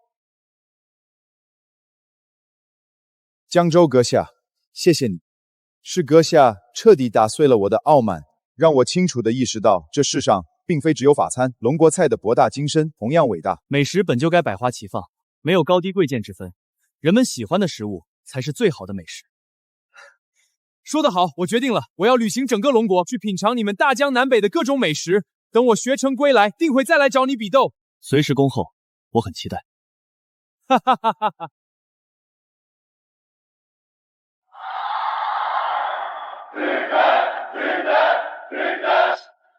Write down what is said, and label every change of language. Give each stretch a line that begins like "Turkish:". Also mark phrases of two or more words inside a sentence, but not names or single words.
Chinese: 江州閣下，謝謝你，是閣下徹底打碎了我的傲慢，讓我清楚地意識到這世上並非只有法餐，龍國菜的博大精深同樣偉大。美食本就該百花齊放，沒有高低貴賤之分，人們喜歡的食物才是最好的美食。說得好，我決定了，我要旅行整個龍國，去品嘗你們大江南北的各種美食。等我學成歸來，定會再來找你比鬥。隨時恭候，我很期待。哈哈哈哈哈！女人，女人，女人。